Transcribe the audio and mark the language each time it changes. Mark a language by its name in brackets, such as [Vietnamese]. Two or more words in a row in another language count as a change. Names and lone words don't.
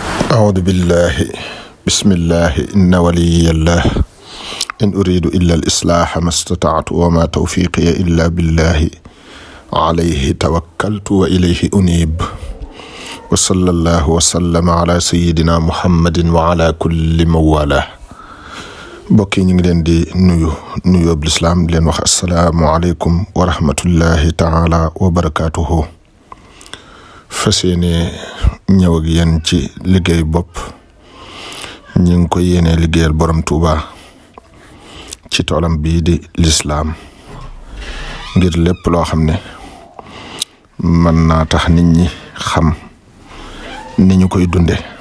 [Arabic] أعوذ بالله بسم الله إن ولي الله إن أريد إلا الإصلاح ما استطعت وما توفيقي إلا بالله عليه توكلت وإليه أنيب وصلى الله وسلم على سيدنا محمد وعلى كل موالاه [Wolof] bokki ñu ngi leen di nuyu l'islam di leen wax [Arabic] السلام عليكم و رحمة الله تعالى و بركاته [Wolof] fasiyene ñëw ak yéen ci liggéey bopp ñi ngi ko yéene liggéeyal borom Tuuba ci toolam bii di l'islam ngir lépp loo xam ne mën naa tax nit ñi xam ni ñu koy dunde